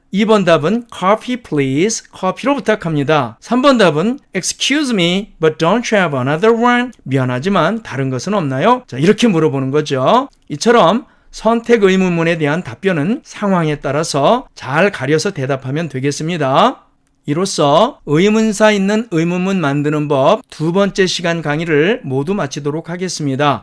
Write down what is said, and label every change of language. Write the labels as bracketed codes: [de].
[ko] 2번 답은 [en] coffee please. [ko] 커피로 부탁합니다. 3번 답은 [en] excuse me, but don't you have another one? [ko] 미안하지만 다른 것은 없나요? 자, 이렇게 물어보는 거죠. 이처럼 선택 의문문에 대한 답변은 상황에 따라서 잘 가려서 대답하면 되겠습니다. 이로써 의문사 있는 의문문 만드는 법 두 번째 시간 강의를 모두 마치도록 하겠습니다.